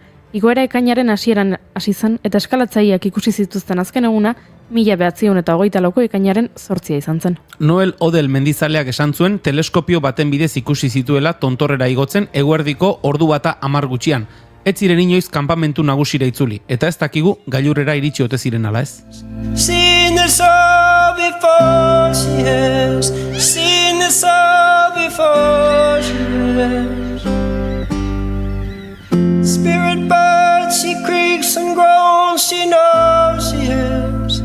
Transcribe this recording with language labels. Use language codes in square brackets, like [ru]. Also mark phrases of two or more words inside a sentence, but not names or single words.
[eu] Igoera ekainaren hasieran hasi zen eta eskalatzaileak ikusi zituzten azken eguna 1924ko ekainaren 8 izan zen. Noel Odell mendizaleak esan zuen teleskopio baten bidez ikusi zituela tontorrera igotzen eguerdiko 1:10 gutxian. Ez ziren inoiz kanpamentu nagusira itzuli, eta ez dakigu gailurrera iritsi ote ziren ala ez. [en] Seen this all before she has. Seen this all before she has. Spirit bird, she creaks and groans, she knows she has.